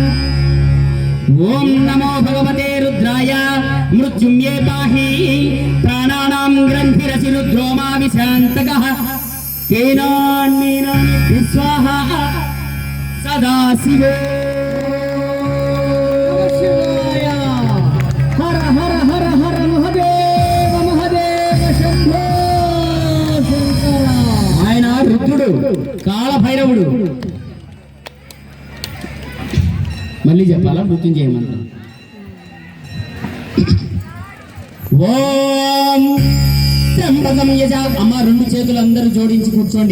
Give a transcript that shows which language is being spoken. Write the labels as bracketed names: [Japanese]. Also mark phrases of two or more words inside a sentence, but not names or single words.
[Sanskrit] ओम नमो भगवते रुद्राय मृत्युं ये पाहि प्राणानां ग्रन्थिरसि रुद्रो मा विशान्तकः तेनान्मेनानि स्वाहा सदा शिवो हर हर हर हर महादेव महादेव शंभो शंकर। [Telugu] ఆయన రుద్రుడు కాళ భైరవుడు. మళ్ళీ చెప్పాలా? మృత్యుంజయ మంత్రం. ఓం త్ర్యంబకం యజా. అమ్మ రెండు చేతులు అందరూ జోడించి కూర్చోండి.